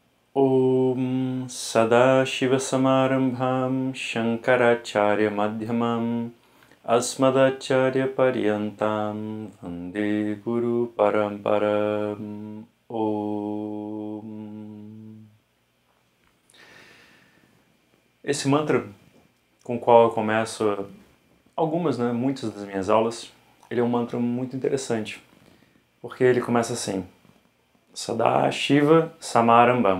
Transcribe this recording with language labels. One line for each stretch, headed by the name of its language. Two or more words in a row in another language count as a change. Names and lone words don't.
Sanskrit: ॐ सदाशिवसमारम्भं शङ्कराचार्य मध्यमं अस्मदाचार्य पर्यन्तं वन्दे गुरु परम्परम्. Om.
Portuguese: Esse mantra com o qual eu começo muitas das minhas aulas, ele é um mantra muito interessante, porque ele começa assim:
Sanskrit: सदाशिव समारम्भम्.